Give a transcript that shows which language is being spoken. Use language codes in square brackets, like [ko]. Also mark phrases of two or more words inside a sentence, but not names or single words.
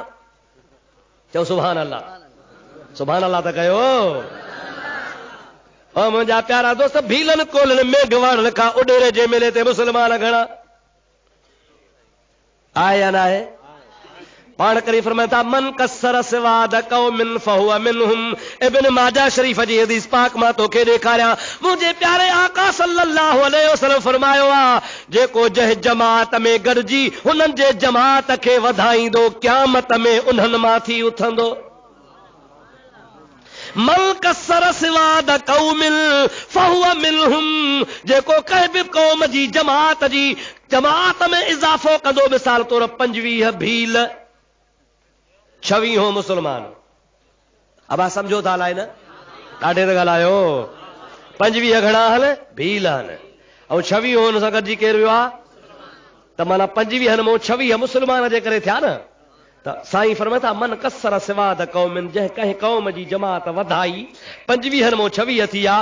[sd] चओ [ar] سبحان الله، سبحان الله [sd] त कयो। ओ मुंहिंजा प्यारा दोस्त, भीलन कोलन में गवाड़न खां ओडेरे जे मेले ते मुसलमान घणा आहे या न आहे? पाण करी फरमाए था [ar] من كثر سواد قوم فهو منهم. [sd] इब्न माजा शरीफ जी हदीस पाक मां तोखे ॾेखारियां। मुंहिंजे प्यारे आका [ar] صلى الله عليه وسلم [sd] फरमायो आहे, जेको जंहिं जमात में गॾिजी हुननि जे जमात खे वधाईंदो, क़यामत में उन्हनि मां थी उथंदो। [ar] من كثر سواد قوم فهو منهم, [sd] जेको कंहिं बि क़ौम जी जमात में इज़ाफ़ो कंदो, मिसाल तौर 25 भील 26 मुसलमान। अब आप समझो था अलाए न, ॾाढे त ॻाल्हायो। 25 घणा आहिनि? भील आहिनि। ऐं 26 हुन सां गॾिजी केरु वियो आहे? त माना 25 मां 26 मुसलमान जे करे थिया न। त साईं फरमाए था [ar] من كثر سواد قوم, [sd] जंहिं कंहिं क़ौम जी जमात वधाई, 25 मां 26 थी विया।